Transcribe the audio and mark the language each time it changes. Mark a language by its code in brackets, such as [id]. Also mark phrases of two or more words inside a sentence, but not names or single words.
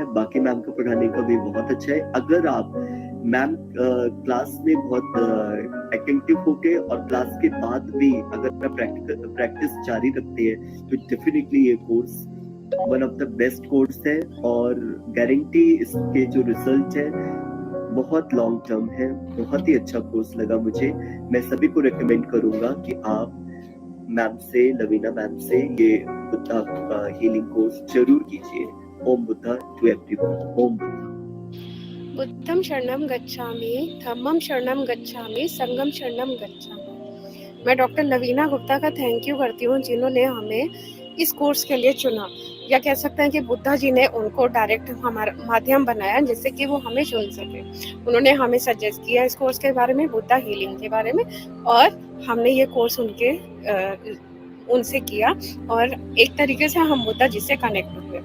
[hi] बाकी मैम का पढ़ाने का भी बहुत अच्छा है। अगर आप मैम क्लास में बहुत अटेंटिव होके और क्लास के बाद भी अगर आप प्रैक्टिस जारी रखते हैं तो डेफिनेटली ये कोर्स [en] one of the best course [hi] है, और गारंटी इसके जो रिजल्ट है बहुत [en] long term [hi] है। बहुत ही अच्छा कोर्स लगा मुझे। मैं सभी को रेकमेंड करूंगा कि आप मैम से, लवीना मैम से ये बुद्धा हीलिंग कोर्स जरूर कीजिए। [en] Om Buddha to everyone. Om Buddha. [pi] बुद्धम शरणम गच्छामि, धम्मम शरणम गच्छामि, संगम शरणम गच्छामि। [hi] मैं डॉक्टर लवीना गुप्ता का [en] thank you [hi] करती हूँ जिन्होंने हमें इस कोर्स के लिए चुना, या कह सकते हैं कि बुद्धा जी ने उनको डायरेक्ट हमारा माध्यम बनाया जिससे कि वो हमें चुन सके। उन्होंने हमें सजेस्ट किया इस कोर्स के बारे में, बुद्धा हीलिंग के बारे में, और हमने ये कोर्स उनसे किया और एक तरीके से हम बुद्धा जी से कनेक्ट हुए।